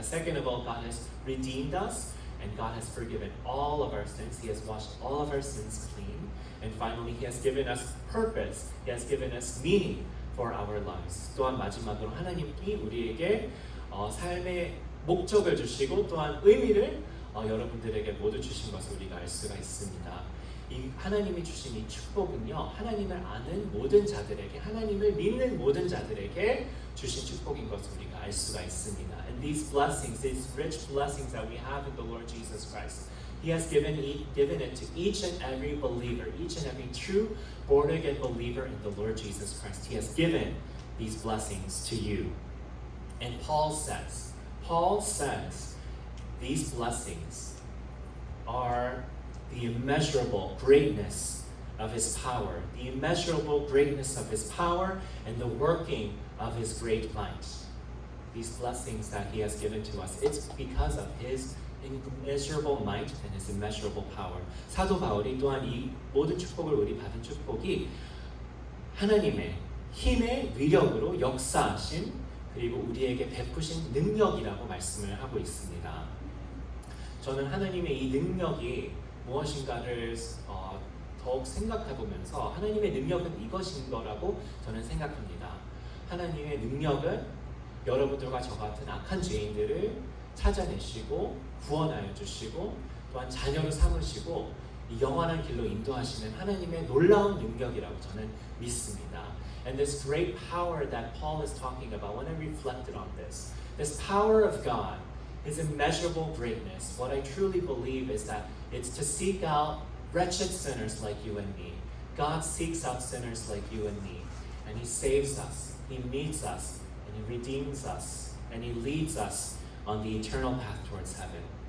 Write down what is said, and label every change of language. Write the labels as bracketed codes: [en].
[en] Second of all, God has redeemed us and God has forgiven all of our sins. He has washed all of our sins clean. And finally, He has given us purpose. He has given us meaning for our lives. [ko] 또한 마지막으로 하나님이 우리에게 삶의 목적을 주시고 또한 의미를 여러분들에게 모두 주신 것을 우리가 알 수가 있습니다. 이 하나님이 주신 이 축복은요, 하나님을 아는 모든 자들에게, 하나님을 믿는 모든 자들에게 주신 축복인 것을 우리가 알 수가 있습니다. [en] And these blessings, these rich blessings that we have in the Lord Jesus Christ, He has given it to each and every believer, each and every true born-again believer in the Lord Jesus Christ. He has given these blessings to you. And Paul says, these blessings are the immeasurable greatness of His power, the immeasurable greatness of His power and the working of His great might. These blessings that He has given to us, it's because of His immeasurable might and His immeasurable power. [ko] 사도 바울이 또한 이 모든 축복을 우리 받은 축복이 하나님의 힘의 위력으로 역사하신 그리고 우리에게 베푸신 능력이라고 말씀을 하고 있습니다. 저는 하나님의 이 능력이 무엇인가를 더욱 생각해보면서 하나님의 능력은 이것인 거라고 저는 생각합니다. 하나님의 능력은 여러분들과 저 같은 악한 죄인들을 찾아내시고 구원하여 주시고 또한 자녀로 삼으시고 이 영원한 길로 인도하시는 하나님의 놀라운 능력이라고 저는 믿습니다. [en] And this great power that Paul is talking about, when I reflected on this power of God, His immeasurable greatness, what I truly believe is that it's to seek out wretched sinners like you and me. God seeks out sinners like you and me, and He saves us, He meets us, and He redeems us, and He leads us on the eternal path towards heaven.